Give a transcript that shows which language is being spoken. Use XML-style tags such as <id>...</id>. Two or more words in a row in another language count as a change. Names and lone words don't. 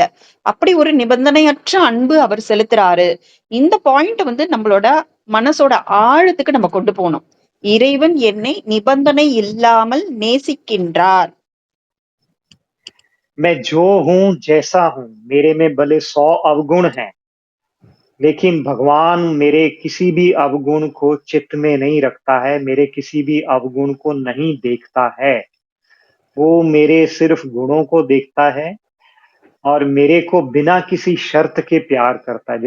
<ta>அப்படி ஒரு நிபந்தனையற்ற அன்பு அவர் செலுத்துறாரு. இந்த பாயிண்ட் வந்து நம்மளோட மனசோட ஆழத்துக்கு நம்ம கொண்டு போணும். இறைவன் என்னை நிபந்தனை இல்லாமல் நேசிக்கின்றார்.</ta> <hi>मैं जो हूँ जैसा हूँ, मेरे में भले 100 अवगुण हैं, लेकिन भगवान मेरे किसी भी अवगुण को चित्त में नहीं रखता है, मेरे किसी भी अवगुण को नहीं देखता है। वो मेरे सिर्फ गुणों को देखता है और मेरे को बिना किसी शर्त के प्यार करता है।</hi>